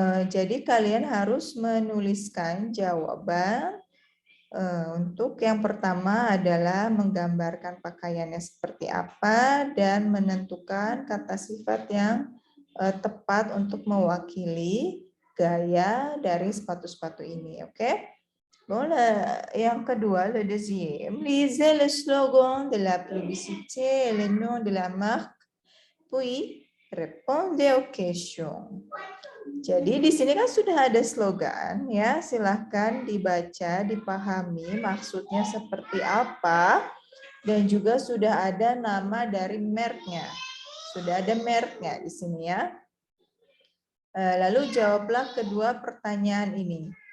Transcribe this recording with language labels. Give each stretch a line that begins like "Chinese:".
Indonesian: Jadi kalian harus menuliskan jawaban. Untuk yang pertama adalah menggambarkan pakaiannya seperti apa dan menentukan kata sifat yang tepat untuk mewakili gaya dari sepatu-sepatu ini, oke?
French: Bon,
Indonesian: yang kedua,
French: le deuxième, lisez le slogan de la publicité et le nom de la marque, puis répondez aux questions.
Indonesian: Jadi di sini kan sudah ada slogan ya, silahkan dibaca, dipahami maksudnya seperti apa, dan juga sudah ada nama dari mereknya. Sudah ada mereknya di sini ya. Lalu jawablah kedua pertanyaan ini.